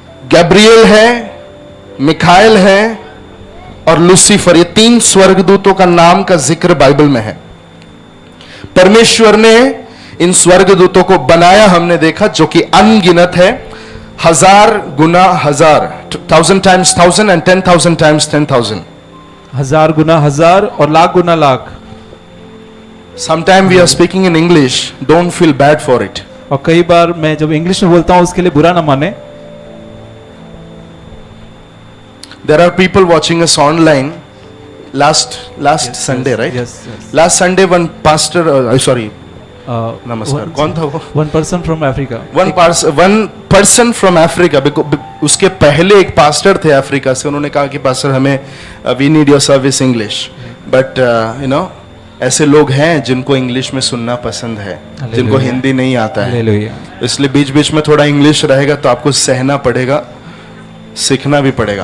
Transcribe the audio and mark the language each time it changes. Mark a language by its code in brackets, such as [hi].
[hi] Gabriel है, मिखाएल है और लूसीफर, ये 3 स्वर्गदूतों का नाम का जिक्र बाइबल में है। परमेश्वर ने इन स्वर्गदूतों को बनाया, हमने देखा, जो कि अनगिनत है, 1000 गुना 1000, [en] 1000 times 1000 and 10,000 times 10,000, [hi] 1000 गुना 1000 और लाख गुना lakh. [en] Sometime we are speaking in English, don't feel bad for it. [hi] और कई बार मैं जब इंग्लिश में बोलता हूं उसके लिए बुरा ना माने। [en] There are people watching us online. Last Sunday, right? Yes. Last Sunday, one pastor, sorry, नमस्कार, [hi] कौन था वो? [en] One person from Africa. One person from Africa. [hi] उसके पहले एक पास्टर थे अफ्रीका से, उन्होंने कहा कि पास्टर हमें [en] we need your service English, but you know, [hi] ऐसे लोग हैं जिनको इंग्लिश में सुनना पसंद है, जिनको हिंदी नहीं आता है, इसलिए बीच बीच में थोड़ा इंग्लिश रहेगा तो आपको सहना पड़ेगा, सीखना भी पड़ेगा।